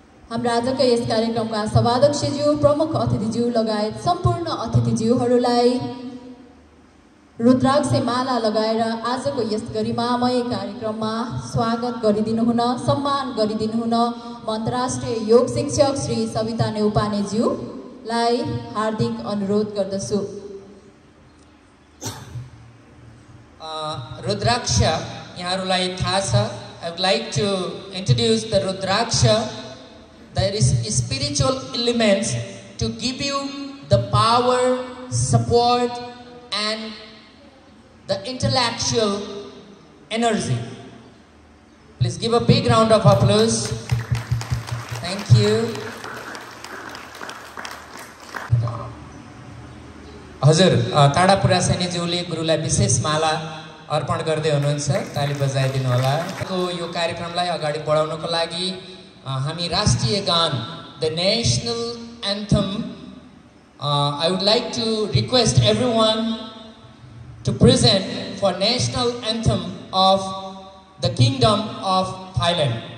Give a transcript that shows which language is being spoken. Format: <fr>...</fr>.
<ne>हाम्रा आजका यस कार्यक्रमका सभाध्यक्षज्यू, प्रमुख अतिथिज्यू लगायत सम्पूर्ण अतिथिज्यूहरूलाई रुद्राक्ष माला लगाएर आजको यस गरिमामय कार्यक्रममा स्वागत गरिदिनु हुन, सम्मान गरिदिनु हुन म अन्तर्राष्ट्रिय योग शिक्षक श्री सविता नेउपानेज्यूलाई हार्दिक अनुरोध गर्दछु।</ne> <en>Rudraksha,</en> <ne>yaharulai थाहा छ,</ne> <en>I would like to introduce the Rudraksha. There is spiritual elements to give you the power, support, and the intellectual energy. Please give a big round of applause. Thank you.</en> <ne>हजुर, ताडापुरा सैनीज्यूले गुरुलाई विशेष माला अर्पण गर्दै हुनुहुन्छ, ताली बजाइदिनु होला। यो कार्यक्रमलाई अगाडि बढाउनको लागि हामी राष्ट्रिय गान,</ne> <en>the national anthem, I would like to request everyone to present for national anthem of the Kingdom of Thailand.</en>